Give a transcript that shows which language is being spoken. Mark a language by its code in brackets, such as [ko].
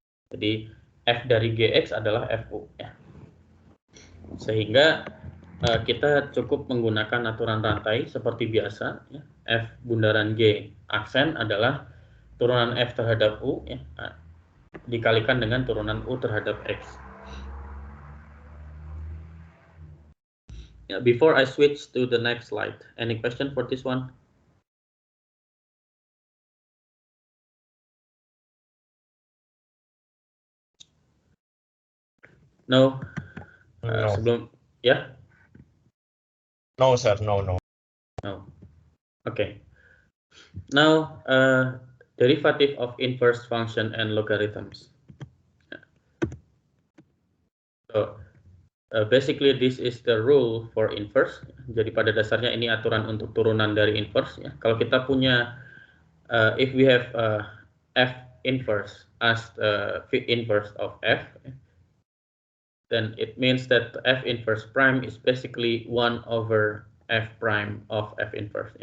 [id] Jadi F dari GX adalah FU ya. Sehingga kita cukup menggunakan aturan rantai seperti biasa ya. F bundaran G aksen adalah turunan F terhadap U ya, dikalikan dengan turunan U terhadap X. [en] Before I switch to the next slide, any question for this one? No. No. [id] Sebelum ya? [en] No, Sir. No. No. Okay. Now, derivative of inverse function and logarithms. So, basically this is the rule for inverse. [id] Jadi pada dasarnya ini aturan untuk turunan dari inverse ya. Kalau kita punya [en] if we have f inverse as the inverse of f, then it means that f inverse prime is basically 1/f prime of f inverse.